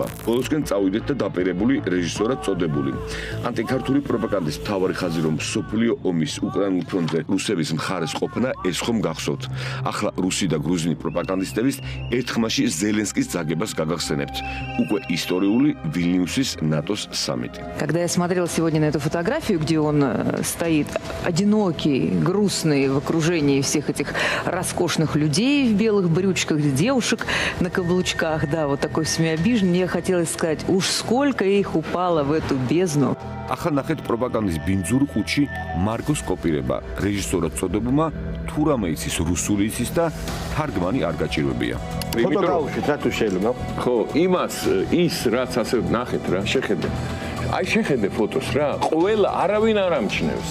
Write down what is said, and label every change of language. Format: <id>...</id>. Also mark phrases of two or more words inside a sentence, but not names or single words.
<ka>ბოლოსკენ წავიდეთ და დაპირებული რეჟისორად წოდებული. ანტიქართული პროპაგანდის მთავარი ხაზი რომ სოფლიო ომის უკრაინულ ფრონტზე რუსების მხარეს ყოფნა, ეს ხომ გახსოვთ. ახლა რუსი და გრუზინი პროპაგანდისტების ერთხმაში ზელენსკის ძაგებას გაგახსენებთ. უკვე ისტორიული ვილნიუსის ნატოს სამიტი.</ka> <ru>Когда я смотрела сегодня на эту фотографию, где он стоит одинокий, грустный в окружении всех этих роскошных людей в белых брючках, девушек на каблучках, да, вот такой всеми обиженный, мне хотелось сказать, уж сколько их упало в эту бездну.</ru> <ka>ახლა ნახეთ პროპაგანდის ბინძურ ყუთში მარგოს კოპირება. რეჟისორად წოდებულმა თუ რამე იცის რუსული იცის და თარგმანი არ გაჭირვებია. ფოტო გავუშვით, რატო შეიძლება? ხო, იმას ის რაც ასე ნახეთ რა, შეხედე. აი შეხედე ფოტოს რა, ყველა არავინ არ ამჩნევს.</ka>